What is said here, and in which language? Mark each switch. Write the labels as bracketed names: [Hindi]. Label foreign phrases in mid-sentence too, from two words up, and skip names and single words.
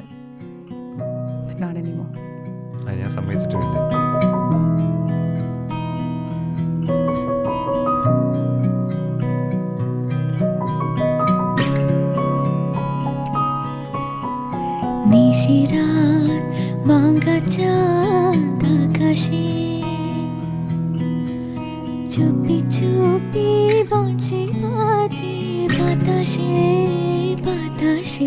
[English] But not anymore. [Malayalam] അത് ഞാൻ സമ്മതിച്ചിട്ടുണ്ട്. [Bangla] নিশিরাত ভাঙা চাঁদ আকাশে, চুপি চুপি বংশী বাজে বাতাসে বাতাসে।